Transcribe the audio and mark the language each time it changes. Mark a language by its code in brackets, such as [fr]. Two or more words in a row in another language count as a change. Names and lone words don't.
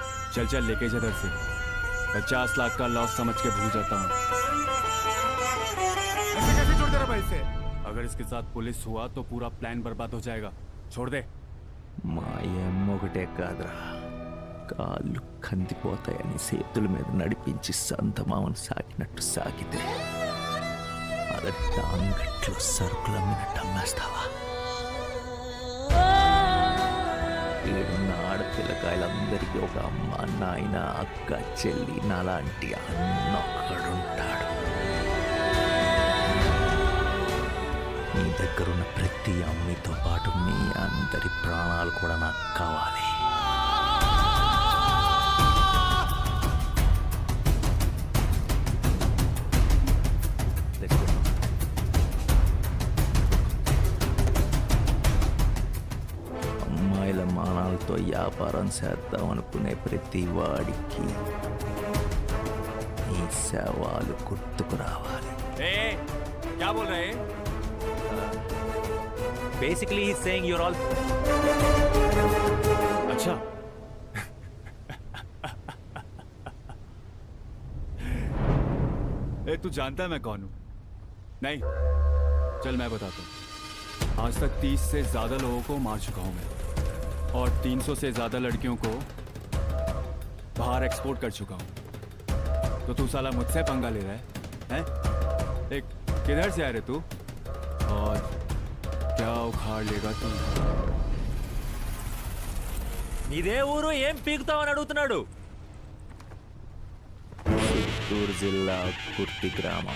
[hi] चल चल लेके जा इधर से। 50 लाख का लॉस समझ के भूल जाता हूँ। ऐसे कैसे छोड़ दे रहा भाई से? अगर इसके साथ पुलिस हुआ तो पूरा प्लान बर्बाद हो जाएगा। छोड़ दे। [te] మా అమ్మ ఒకటే కాదురా, కాళ్ళు కందిపోతాయని చేతుల మీద నడిపించి సంతమామను సాకినట్టు సాకితే అదంటే అంగట్లో సరుకులు అమ్మినట్టు అమ్మేస్తావా? ఈడున్న ఆడపిల్లకాయలందరికీ ఒక అమ్మ, నాయన, అక్క, చెల్లి, నాలాంటి అన్నొక్కడుంటాడు. నీ దగ్గరున్న ప్రతి అమ్మితో పాటు మీ అందరి ప్రాణాలు కూడా నాకు కావాలి. [en] Let's go. [te] అమ్మాయిల మానాలతో వ్యాపారం చేద్దాం అనుకునే ప్రతి వాడికి ఈ శవాలు గుర్తుకు రావాలి. [hi] ए, क्या बोल रहे हैं? [en] Basically, he's saying you're all. [hi] अच्छा। ए, तू जानता है मैं कौन हूं? नहीं, चल मैं बताता हूं। आज तक 30 से ज्यादा लोगों को मार चुका हूं मैं, और 300 से ज्यादा लड़कियों को बाहर एक्सपोर्ट कर चुका हूं। तो तू साला मुझसे पंगा ले रहा है, हैं? एक किधर से आ रहे तू, और क्या उखाड़ लेगा तू? [te] ఇదే ఊరు, ఏం పీకుతావని అడుగుతున్నాడు. చిత్తూరు జిల్లా కుర్తి గ్రామం.